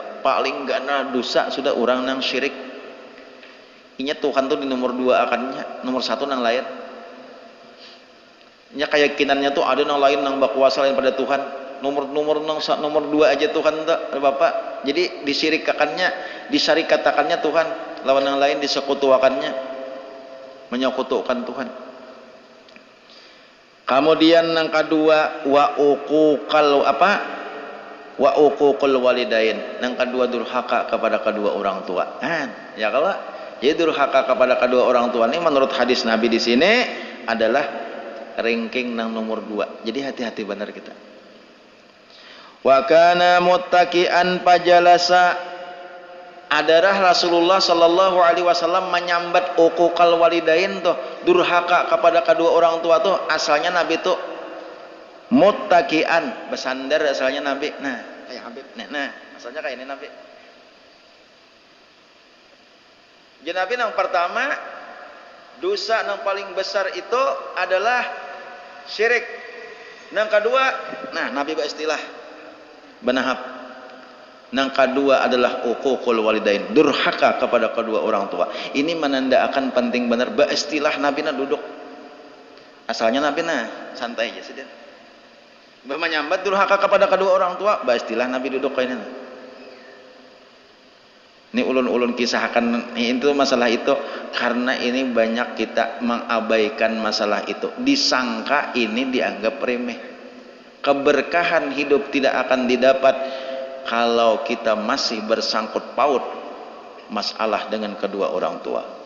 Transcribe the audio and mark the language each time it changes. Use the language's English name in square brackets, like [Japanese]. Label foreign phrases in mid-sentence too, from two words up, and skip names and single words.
[Banjar] Paling gana dosa sudah orang nang syirik. Inya Tuhan tuh di nomor 2 akannya, nomor 1 nang lain. Nya keyakinannya tuh ada nang lain nang berkuasa lain pada Tuhan. Nomor 2 aja Tuhan tuh Bapak. Jadi disirikakannya, disyarikatakannya Tuhan, lawan yang lain disekutuakannya, [Indonesian] menyekutukan Tuhan. Kemudian yang kedua [Arabic] وعقوق الوالدين. [Indonesian] Yang kedua durhaka kepada kedua orang tua. Ya kalau jadi durhaka kepada kedua orang tua ini menurut hadis Nabi di sini adalah ranking nang nomor 2. Jadi hati-hati benar kita. [Arabic] وكان متكئا فجلس, [Indonesian] adarah Rasulullah [Arabic] صلى الله عليه وسلم [Indonesian] menyambat [Arabic] عقوق الوالدين [Indonesian] tuh, durhaka kepada kedua orang tua tuh asalnya Nabi tuh muttaqian, bersandar asalnya Nabi. Nah, kayak Habib. Nah, asalnya kayak ini Nabi. Jadi Nabi yang pertama dosa yang paling besar itu adalah syirik. Yang kedua, nah Nabi beristilah benahap. Yang kedua adalah [Arabic] عقوق الوالدين, [Indonesian] durhaka kepada kedua orang tua. Ini menandakan penting benar beristilah Nabi na duduk. Asalnya Nabi na santai aja sudah. Menyambat durhaka kepada kedua orang tua, beristilah Nabi duduk kayak ini. Ini ulun-ulun kisahkan itu masalah itu karena ini banyak kita mengabaikan masalah itu. Disangka ini dianggap remeh. Keberkahan hidup tidak akan didapat kalau kita masih bersangkut paut masalah dengan kedua orang tua.